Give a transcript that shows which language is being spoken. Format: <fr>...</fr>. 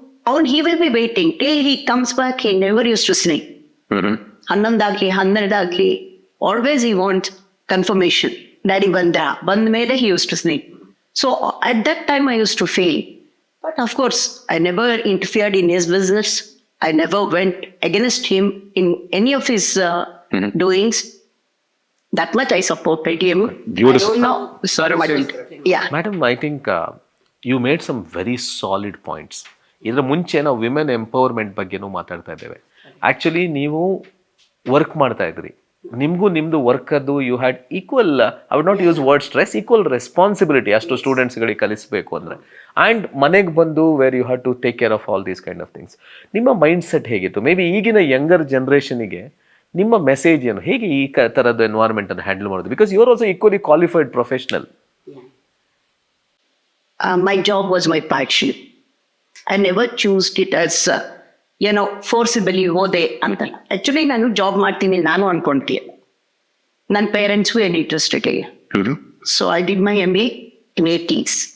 <en>ಅವ್ನ್ he will be waiting till he comes back. He never use to sleep. 11</en> <kn>ಆಗಲಿ 12 ಆಗಲಿ</kn> <en>Always he want confirmation.</en> <kn>Daddy ಬಂದ ಮೇಲೆ</kn> <en>He use to sleep. So at that time, I used to fail. But of course, I never interfered in his business. I never went against him in any of his doings. That much I supported him. Beautiful. I don't know. Sorry, yeah. Madam, I think you made some very solid points.</en> <kn>ಇದರ ಮುಂಚೆ ನಾವು women empowerment ಬಗ್ಗೆನೂ ಮಾತಾಡ್ತಾ ಇದ್ದೇವೆ. Actually ನೀವು work ಮಾಡ್ತಾ ಇದ್ರಿ, ನಿಮಗೂ ನಿಮ್ಮದು ವರ್ಕದ್ದು</kn> <en>you had equal, I would not use word stress,</en> <kn>equal responsibility ಅಷ್ಟು ಸ್ಟೂಡೆಂಟ್ಸ್ಗಳಿಗೆ ಕಲಿಸಬೇಕು ಅಂದರೆ.</kn> <en>and</en> <kn>ಮನೆಗೆ ಬಂದು</kn> <en>Where you had to take care of all these kind of things.</en> <kn>ನಿಮ್ಮ ಮೈಂಡ್ ಸೆಟ್ ಹೇಗಿತ್ತು?</kn> <en>maybe</en> <kn>ಈಗಿನ ಯಂಗರ್ ಜನ್ರೇಷನಿಗೆ ನಿಮ್ಮ ಮೆಸೇಜ್ ಏನು? ಹೇಗೆ ಈ ಥರದ ಎನ್ವೈರ್ಮೆಂಟನ್ನು ಹ್ಯಾಂಡಲ್ ಮಾಡೋದು?</kn> <en>Because you are also equally qualified professional. My job was my passion. I never chose it as, forcibly</en> <kn>ಹೋದೆ ಅಂತ. ಆ್ಯಕ್ಚುಲಿ ನಾನು ಜಾಬ್ ಮಾಡ್ತೀನಿ ನಾನು ಅನ್ಕೊಂತೀನಿ. ನನ್ನ ಪೇರೆಂಟ್ಸ್ಗೂ ಏನು ಇಂಟ್ರೆಸ್ಟ್ ಇದೆ.</kn> <en>So I did my MA in 80s.</en>